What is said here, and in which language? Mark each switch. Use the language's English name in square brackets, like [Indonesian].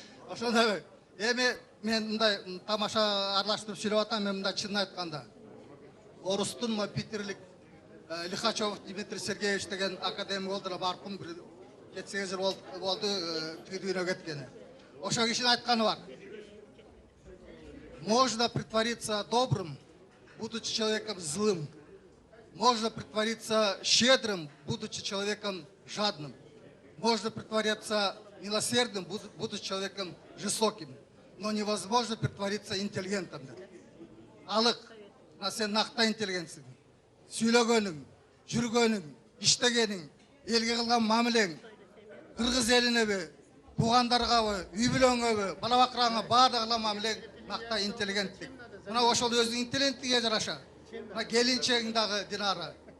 [Kyrgyz] Ошондой. Эми мен мындай тамаша аралаштырып сүйлөп атам, мен мындай чынын айтканда. Орустун Питерлик Лихачев Дмитрий Сергеевич деген академик болду, маркум 7-8 жыл болду дүйнөгө кеткени. Ошо кишинин айтканы бар. [Russian] Можно притвориться добрым, будучи человеком злым. Можно притвориться щедрым, будучи человеком жадным. Можно притвориться милосердным, будучи человеком жестоким. Но невозможно притвориться интеллигентом. [Kyrgyz] Алык, сен накта интеллигентсиң. Сүйлөгөнүң, жүргөнүң, иштегениң, элге кылган мамилең, кыргыз элинеби, туугандаргабы, үй бүлөңгөбү, бала бакыраңа баардыгы кылган мамилең накта интеллигенттик. Мына ошол өзүнүн интеллигенттиге жараша. Мына келинчегиң дагы Динара.